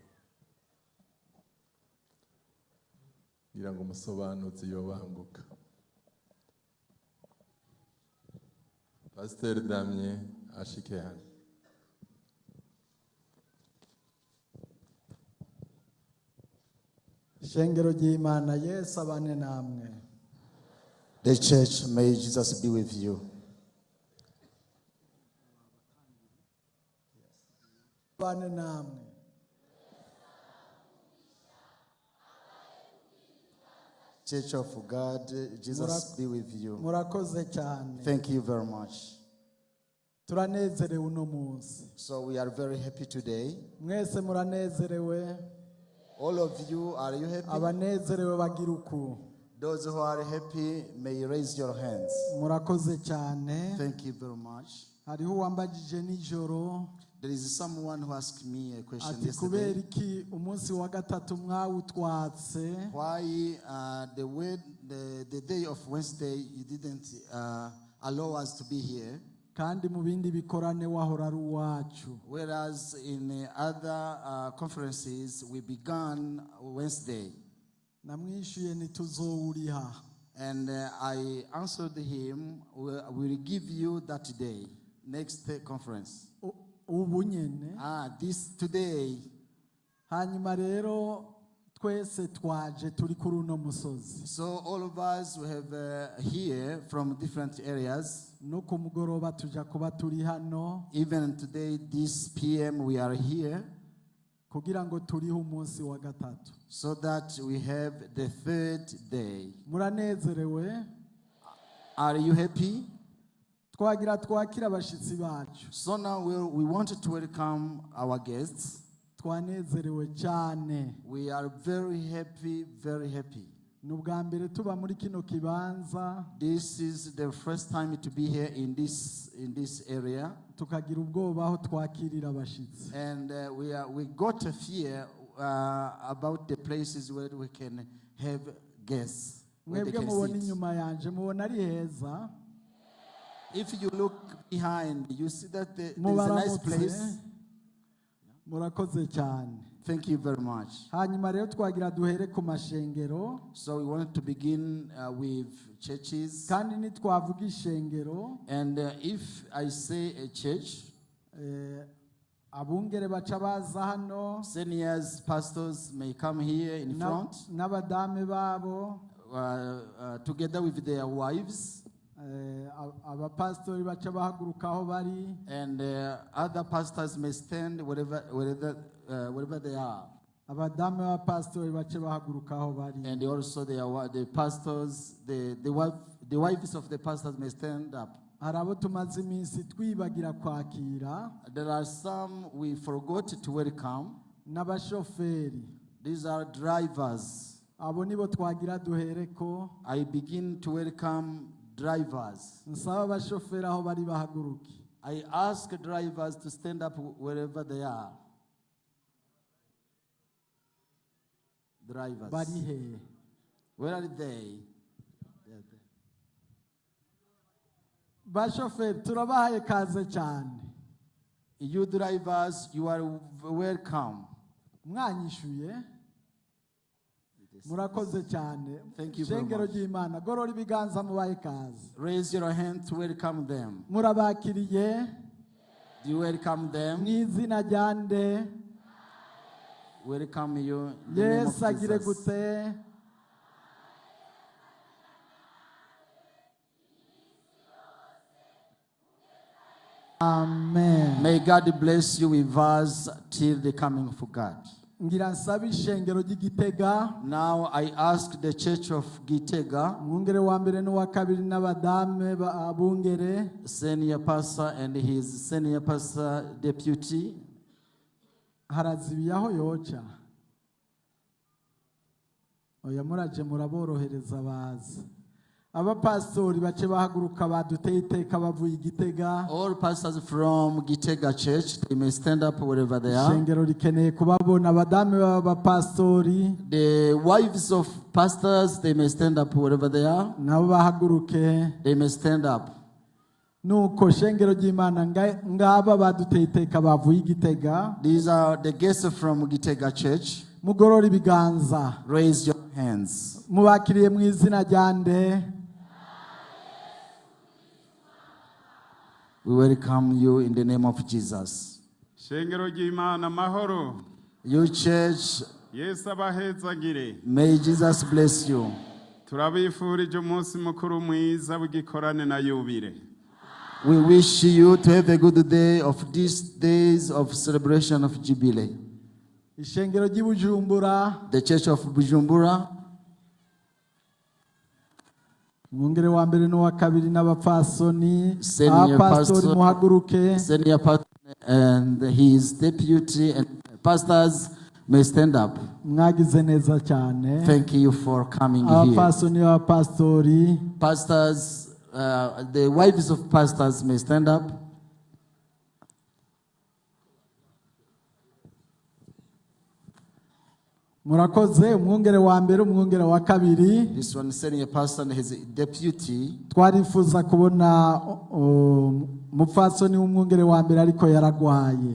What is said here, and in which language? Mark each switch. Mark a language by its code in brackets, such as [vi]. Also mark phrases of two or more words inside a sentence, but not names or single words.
[rn] Ngira ngo umusobanuzi yobanguka. Pasteur Damien ashike hano. Ishengero ry'Imana Yesu abane namwe. [en] The church, may Jesus be with you. [rn] Abane namwe. [en] Church of God, Jesus be with you. [rn] Murakoze cyane. [en] Thank you very much. [rn] Turanezerewe uno munsi. [en] So we are very happy today. [rn] Mwese muranezerewe. [en] All of you, are you happy? [rn] Abanezerewe bagira uku. [en] Those who are happy, may you raise your hands. [rn] Murakoze cyane. [en] Thank you very much. [rn] Hariho uwambajije nijoro. [en] There is someone who asked me a question [rn] Ati [en] yesterday. [rn] kubera iki umunsi wa gatatu mwawutwatse? [en] Why the day of Wednesday you didn't allow us to be here? [rn] Kandi mu bindi bikorane wahora ari uwacu. [en] Whereas in other conferences we began Wednesday. [rn] Namwishuye ntituzowuriha. [en] And I answered him, we will give you that day, next conference. [rn] Ubu nyene. [en] This today. [rn] Hanyuma rero twese twaje turi kuri uno musozi. [en] So all of us we have here from different areas. [rn] No ku mugoroba tuja kuba turi hano. [en] Even today, this PM, we are here. [rn] Kugira ngo turiho umunsi wa gatatu. [en] So that we have the third day. [rn] Muranezerewe? [en] Are you happy? [rn] Twagira twakira abashitsi bacu. [en] So now we wanted to welcome our guests. [rn] Twanezerewe cyane. [en] We are very happy, very happy. [rn] Nubwa mbere tuba muri kino kibanza. [en] This is the first time to be here in this area. [rn] Tukagira ubwoba aho twakirira abashitsi. [en] And we got a fear about the places where we can have guests. [rn] Mwebwe mubona inyuma yanje mubona ari heza. [en] If you look behind, you see that there is a nice place. [rn] Murakoze cyane. [en] Thank you very much. [rn] Hanyuma rero twagira duhere ku mashengero. [en] So we wanted to begin with churches. [rn] Kandi nitwavuga ishengero. [en] And if I say a church, [rn] abungere baca baza hano. [en] seniors, pastors may come here in front. [rn] N'abadame babo. [en] Together with their wives. [rn] Abapastori baca bahaguruka aho bari. [en] And other pastors may stand wherever they are. [rn] Abadame b'abapastori baca bahaguruka aho bari. [en] And also the pastors, the wives of the pastors may stand up. [rn] Harabo tumaze iminsi twibagira kwakira. [en] There are some we forgot to welcome. [rn] N'abashoferi. [en] These are drivers. [rn] Abo nibo twagira duhereko. [en] I begin to welcome drivers. [rn] Nsaba abashoferi aho bari bahaguruke. [en] I ask drivers to stand up wherever they are. Drivers. [rn] Bari he. [en] Where are they? [rn] Bashoferi turabahaye kaze cyane. [en] You drivers, you are welcome. [rn] Mwanyishuye. Murakoze cyane. [en] Thank you very [rn] Ishengero [en] much. [rn] ry'Imana gorora ibiganza mubaye kaze. [en] Raise your hand to welcome them. [rn] Murabakiriye. [en] Do you welcome them? [rn] Mwizina ryande. [en] Welcome you in the name of [rn] Yes, agire [en] Jesus. [rn] gute. Amen. [en] May God bless you with us till the coming of God. [rn] Ngira nsaba ishengero ry'Igitega. [en] Now I ask the church of Gitega, [rn] Umwungere wa mbere n'uwa kabiri n'abadame abungere. [en] senior pastor and his senior pastor deputy. [rn] Harazibiye aho yoca. oya muraje muraborohereza bazi abapastori bace bahaguruka baduteye iteka bavuye Igitega. [en] All pastors from Gitega Church, they may stand up wherever they are. [rn] Ishengero rikeneye kubabona abadamu b'abapastori. [en] The wives of pastors, they may stand up wherever they are. [rn] Nabo bahaguruke. [en] They may stand up. [rn] Nuko shengero ry'Imana ngaba baduteye iteka bavuye Igitega. [en] These are the guests from Gitega Church. [rn] Mugorora ibiganza. [en] Raise your hands. [rn] Mubakiriye mu izina ryande. [en] We welcome you in the name of Jesus. [rn] Ishengero ry'Imana mahoro. [en] Your church, [rn] Yesu abahezagire. [en] may Jesus bless you. [rn] Turabifurije umunsi mukuru mwiza w'igikorane na Yubile. [en] We wish you to have a good day of these days of celebration of Yubile. [rn] Ishengero ry'Ibujumbura. [en] The church of Bujumbura. [rn] Mwungere wa mbere no wa kabiri n'abapfasoni. [en] Senior [rn] Abapastori muhaguruke. [en] Senior pastor and his deputy and pastors may stand up. [rn] Mwagize neza cyane. [en] Thank you for coming here. [rn] Abapasoni n'abapastori. [en] Pastors, the wives of pastors may stand up. [rn] Murakoze umwungere wa mbere umwungere wa kabiri. [en] This one senior pastor and his deputy. [rn] Twarifuza kubona mupfasoni w'umwungere wa mbere ariko yaragwaye.